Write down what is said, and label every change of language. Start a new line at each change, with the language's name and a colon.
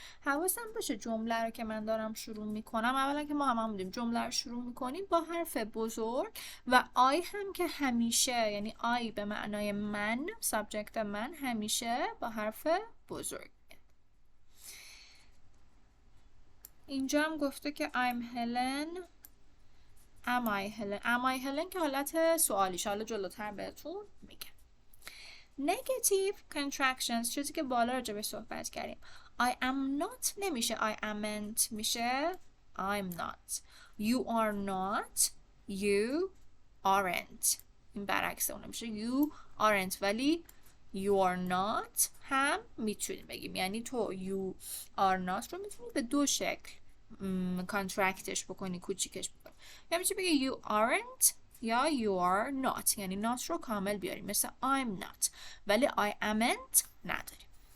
Persian: حواسم باشه جمله رو که من دارم شروع میکنم، اولا که ما هم بودیم جمله رو شروع میکنیم با حرف بزرگ و I هم که همیشه، یعنی I به معنای من، سابجکت من همیشه با حرف بزرگ. اینجا هم گفته که
English: I'm Helen Am I Helen. Am I Helen
Persian: که حالت سوالیش، حالا جلوتر بهتون میگم. Negative contractions، چیزی که بالا راجع به صحبت کردیم.
English: I am not
Persian: نمیشه
English: I amn't،
Persian: میشه
English: I'm not. You are not You aren't.
Persian: این برعکس اون میشه
English: You aren't،
Persian: ولی
English: You are not
Persian: هم میتونیم بگیم، یعنی تو You are not رو میتونی به دو شکل کانترکتش بکنی، کوچیکش بکنی. یا میشه بگی
English: You aren't
Persian: یا
English: You are not،
Persian: یعنی not رو کامل بیاریم مثل
English: I'm not،
Persian: ولی
English: I amn't
Persian: نداریم.